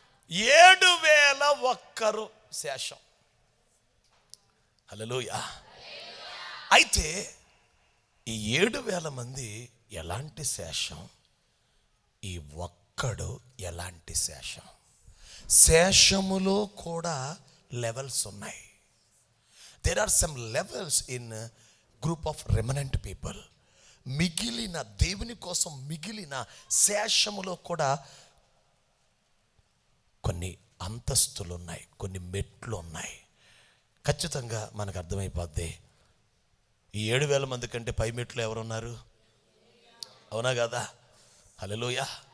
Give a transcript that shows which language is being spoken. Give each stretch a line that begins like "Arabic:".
Telugu: 7,001 శేషం. హల్లెలూయా. అయితే ఈ 7,000 మంది ఎలాంటి శేషం, ఈ ఒక్కడు ఎలాంటి శేషం. శేషములో కూడా లెవెల్స్ ఉన్నాయి.
English: There are some levels in a group of remnant people.
Telugu: మిగిలిన దేవుని కోసం మిగిలిన శేషములో కూడా కొన్ని అంతస్తులు ఉన్నాయి, కొన్ని మెట్లు ఉన్నాయి. ఖచ్చితంగా మనకు అర్థమైపోద్ది. ఈ 7,000 మంది కంటే పై మెట్లు ఎవరున్నారు? అవునా కదా? హల్లెలూయా.